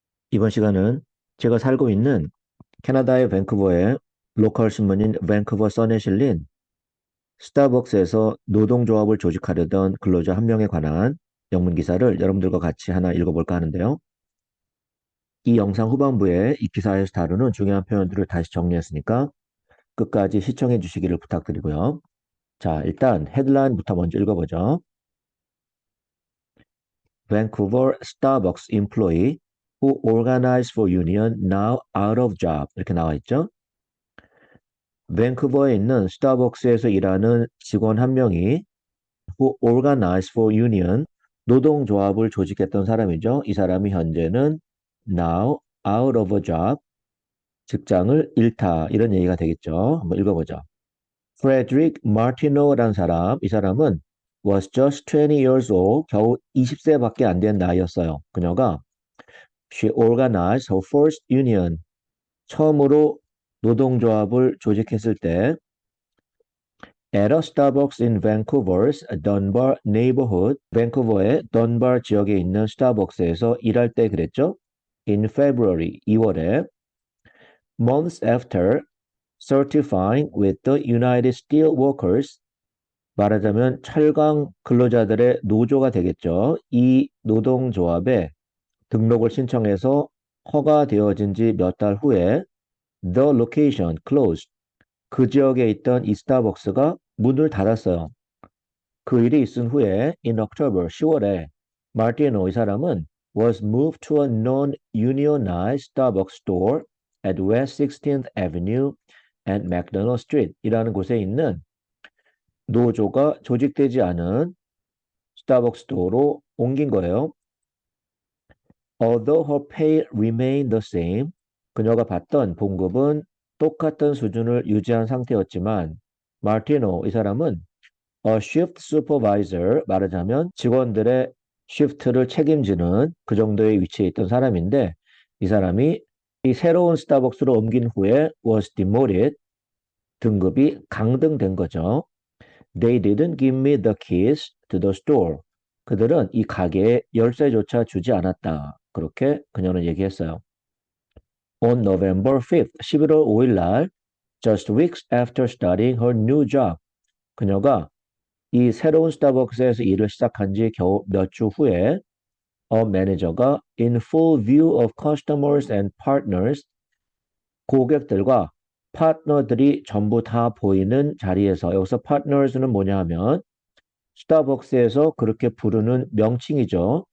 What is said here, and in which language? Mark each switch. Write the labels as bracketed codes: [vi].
[ko] 이번 시간은 제가 살고 있는 캐나다의 밴쿠버의 로컬 신문인 밴쿠버 선에 실린 스타벅스에서 노동조합을 조직하려던 근로자 한 명에 관한 영문 기사를 여러분들과 같이 하나 읽어볼까 하는데요. 이 영상 후반부에 이 기사에서 다루는 중요한 표현들을 다시 정리했으니까 끝까지 시청해 주시기를 부탁드리고요. 자, 일단 헤드라인부터 먼저 읽어보죠. [en] Vancouver Starbucks employee who organized for union now out of job [ko] 이렇게 나와 있죠. 밴쿠버에 있는 스타벅스에서 일하는 직원 한 명이 [en] who organized for union, [ko] 노동조합을 조직했던 사람이죠. 이 사람이 현재는 [en] now out of a job, [ko] 직장을 잃다 이런 얘기가 되겠죠. 한번 읽어보죠. Frederick Martineau라는 사람, 이 사람은 [en] was just 20 years old, [ko] 겨우 20세밖에 안 된 나이였어요. 그녀가 [en] she organized her first union, [ko] 처음으로 노동조합을 조직했을 때 [en] At a Starbucks in Vancouver's Dunbar neighborhood, [ko] 밴쿠버의 던바 지역에 있는 스타벅스에서 일할 때 그랬죠. [en] In February, [ko] 2월에 [en] months after certifying with the United Steelworkers, [ko] 말하자면 철강 근로자들의 노조가 되겠죠. 이 노동조합에 등록을 신청해서 허가되어진 지 몇 달 후에 [en] the location closed, [ko] 그 지역에 있던 이 스타벅스가 문을 닫았어요. 그 일이 있은 후에 [en] in October [ko] 10월에 마르티노 이 사람은 [en] was moved to a non-unionized Starbucks store at West 16th Avenue and McDonald Street [ko] 이라는 곳에 있는 노조가 조직되지 않은 스타벅스 스토어로 옮긴 거예요. [en] Although her pay remained the same, [ko] 그녀가 받던 봉급은 똑같은 수준을 유지한 상태였지만 마르티노 이 사람은 [en] A shift supervisor, [ko] 말하자면 직원들의 시프트를 책임지는 그 정도의 위치에 있던 사람인데 이 사람이 이 새로운 스타벅스로 옮긴 후에 [en] was demoted, [ko] 등급이 강등된 거죠. [en] They didn't give me the keys to the store. [ko] 그들은 이 가게에 열쇠조차 주지 않았다. 그렇게 그녀는 얘기했어요. [en] On November 5th, [ko] 11월 5일 날, [en] just weeks after starting her new job, [ko] 그녀가 이 새로운 스타벅스에서 일을 시작한 지 겨우 몇 주 후에 매니저가 [en] in full view of customers and partners, [ko] 고객들과 파트너들이 전부 다 보이는 자리에서, 여기서 partners는 뭐냐 하면 스타벅스에서 그렇게 부르는 명칭이죠.